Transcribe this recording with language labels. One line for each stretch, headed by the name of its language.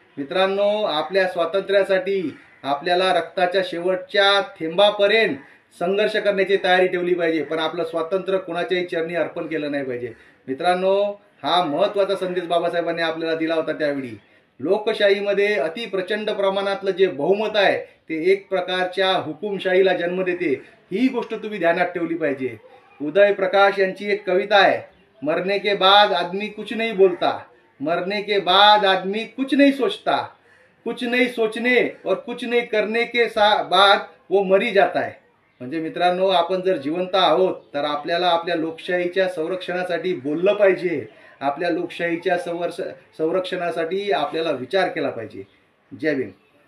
Marathi: मित्रांनो, आपल्या स्वातंत्र्यासाठी आपल्याला रक्ताच्या शेवटच्या थेंबापर्यंत संघर्ष करण्याची तयारी ठेवली पाहिजे, पण आपलं स्वातंत्र्य कोणाच्याही चरणी अर्पण केलं नाही पाहिजे। मित्रांनो, हा महत्त्वाचा संदेश बाबासाहेबांनी आपल्याला दिला होता। त्यावेळी लोकशाहीमध्ये अति प्रचंड प्रमाणातलं जे बहुमत आहे ते एक प्रकारच्या हुकुमशाहीला जन्म देते, ही गोष्ट तुम्ही ध्यानात ठेवली पाहिजे।
Hindi: उदय प्रकाश यांची एक कविता आहे, मरने के बाद आदमी कुछ नहीं बोलता, मरने के बाद आदमी कुछ नहीं सोचता, कुछ नहीं सोचने और कुछ नहीं करने के बाद वो मरी जाता है।
Marathi: म्हणजे मित्रांनो, आपण जर जिवंत आहोत तर आपल्याला आपल्या लोकशाहीच्या संरक्षणासाठी बोललं पाहिजे, आपल्या लोकशाहीच्या संरक्षणासाठी आपल्याला विचार केला पाहिजे। जय भीम।